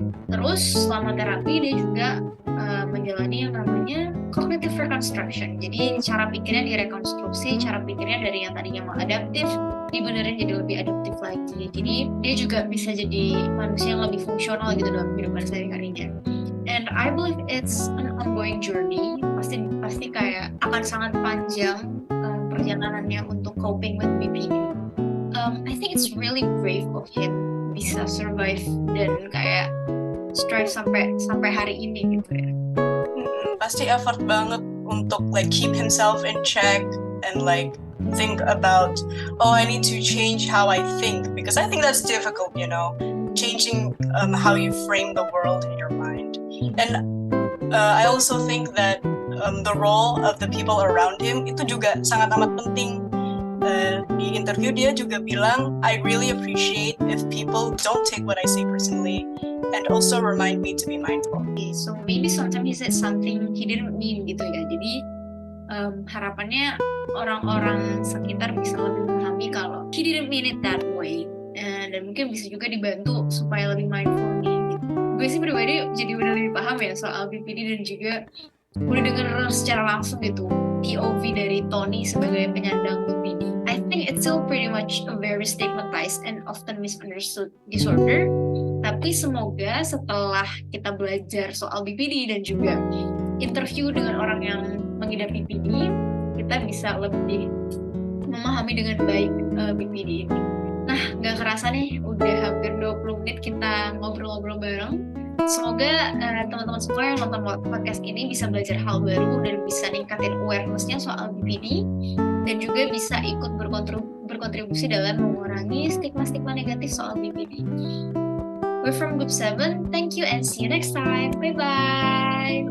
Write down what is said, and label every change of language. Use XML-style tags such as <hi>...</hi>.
<id>Terus selama terapi dia juga menjalani yang namanya cognitive reconstruction. Jadi cara pikirnya direkonstruksi, cara pikirnya dari yang tadinya maladaptif dibenerin jadi lebih adaptif lagi. Jadi dia juga bisa jadi manusia yang lebih fungsional gitu dalam kehidupan sehari-harinya.</id> <en>And I believe it's an ongoing journey.</en> <id>Pasti kayak akan sangat panjang perjalanannya untuk</id> <en>coping with BPD. I think it's really brave of him</en> <id>bisa survive dan kayak strive sampai hari ini gitu ya. Pasti effort banget untuk</id> <en>like keep himself in check and like think about, oh, I need to change how I think, because I think that's difficult, you know, changing how you frame the world in your mind. And I also think that the role of the people around him</en> <id>itu juga sangat amat penting. Di interview dia juga bilang,</id> <en>I really appreciate if people don't take what I say personally and also remind me to be mindful. So maybe sometimes he said something he didn't mean</en> <id>gitu ya. Jadi harapannya orang-orang sekitar bisa lebih memahami kalau</id> <en>he didn't mean it that way,</en> <id>dan mungkin bisa juga dibantu supaya lebih mindful nih gitu. Gue sih pribadi jadi udah lebih paham ya soal BPD dan juga udah denger secara langsung gitu POV dari Tony sebagai penyandang BPD.</id> <en>I think it's still pretty much a very stigmatized and often misunderstood disorder.</en> <id>Tapi semoga setelah kita belajar soal BPD dan juga interview dengan orang yang mengidap BPD, kita bisa lebih memahami dengan baik BPD ini. Nah, gak kerasa nih, udah hampir 20 menit kita ngobrol-ngobrol bareng. Semoga teman-teman semua yang nonton podcast ini bisa belajar hal baru dan bisa ningkatin awareness-nya soal BPD, dan juga bisa ikut berkontribusi dalam mengurangi stigma-stigma negatif soal BPD.</id> <en>We're from Group 7. Thank you and see you next time. Bye-bye.</en>